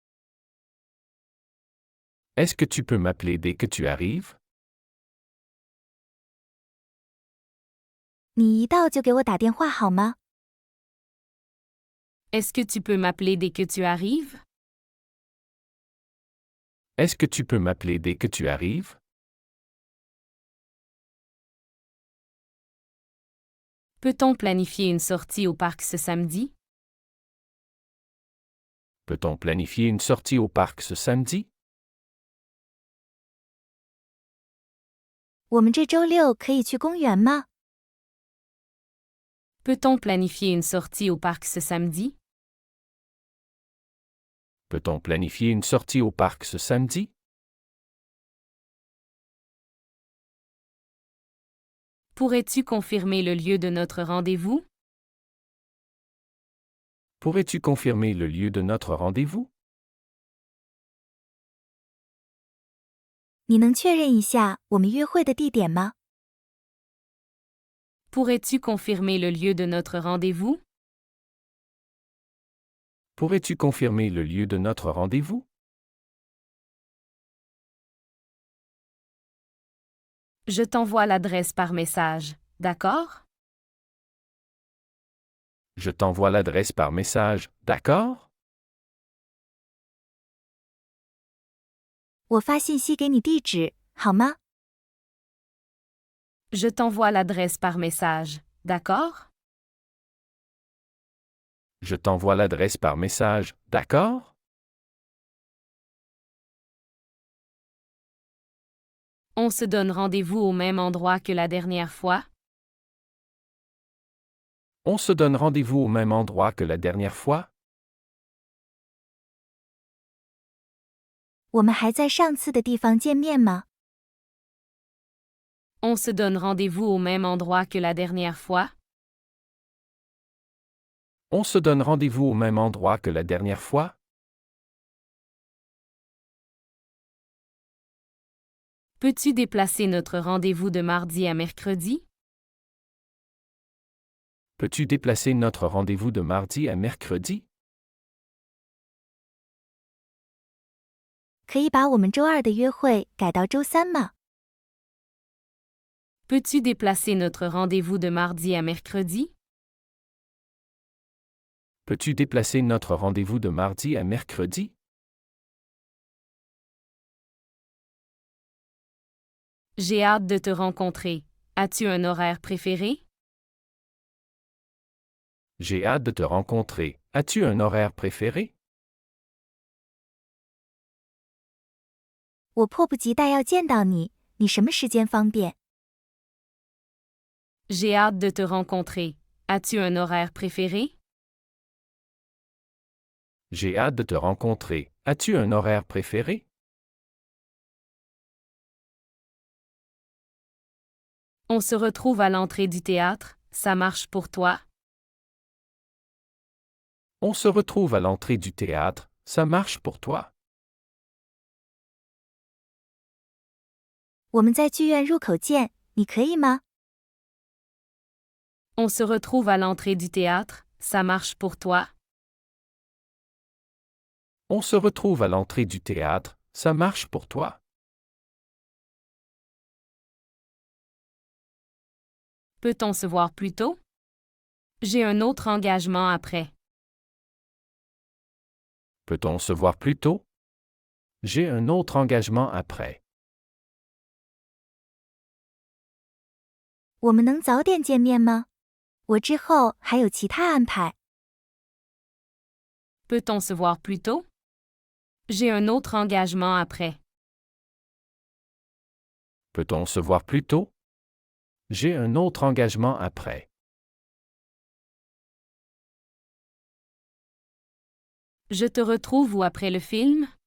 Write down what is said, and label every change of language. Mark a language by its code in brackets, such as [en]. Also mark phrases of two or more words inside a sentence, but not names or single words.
[fr] Est-ce que tu peux m'appeler dès que tu arrives? [zh] 你一到就给我打电话好吗？ [fr] Est-ce que tu peux m'appeler dès que tu arrives? Est-ce que tu peux m'appeler dès que tu arrives? Peut-on planifier une sortie au parc ce samedi? Peut-on planifier une sortie au parc ce samedi? [zh] 我们这周六可以去公园吗？ [fr] Peut-on planifier une sortie au parc ce samedi? Peut-on planifier une sortie au parc ce samedi? Pourrais-tu confirmer le lieu de notre rendez-vous? Pourrais-tu confirmer le lieu de notre rendez-vous? [zh] 你能确认一下我们约会的地点吗？ [fr] Pourrais-tu confirmer le lieu de notre rendez-vous? Pourrais-tu confirmer le lieu de notre rendez-vous? Je t'envoie l'adresse par message, d'accord? Je t'envoie l'adresse par message, d'accord? [zh] 我发信息给你地址，好吗？ [fr] Je t'envoie l'adresse par message, d'accord? Je t'envoie l'adresse par message, d'accord? On se donne rendez-vous au même endroit que la dernière fois? On se donne rendez-vous au même endroit que la dernière fois? [zh] 我们还在上次的地方见面吗？ [fr] On se donne rendez-vous au même endroit que la dernière fois? On se donne rendez-vous au même endroit que la dernière fois? Peux-tu déplacer notre rendez-vous de mardi à mercredi? Peux-tu déplacer notre rendez-vous de mardi à mercredi? [zh] 可以把我们周二的约会改到周三吗？ [fr] Peux-tu déplacer notre rendez-vous de mardi à mercredi? Peux-tu déplacer notre rendez-vous de mardi à mercredi? J'ai hâte de te rencontrer. As-tu un horaire préféré? J'ai hâte de te rencontrer. As-tu un horaire préféré? [zh] 我迫不及待要见到你，你什么时间方便？ [fr] J'ai hâte de te rencontrer. As-tu un horaire préféré? J'ai hâte de te rencontrer. As-tu un horaire préféré? On se retrouve à l'entrée du théâtre, ça marche pour toi? On se retrouve à l'entrée du théâtre, ça marche pour toi? 我们在剧院入口见，你可以吗？ On se retrouve à l'entrée du théâtre, ça marche pour toi? On se retrouve à l'entrée du théâtre, ça marche pour toi? Peut-on se voir plus tôt? J'ai un autre engagement après. Peut-on se voir plus tôt? J'ai un autre engagement après. [zh] 我们能早点见面吗？我之后还有其他安排。 [fr] Peut-on se voir plus tôt? J'ai un autre engagement après. Peut-on se voir plus tôt? J'ai un autre engagement après. Je te retrouve où après le film?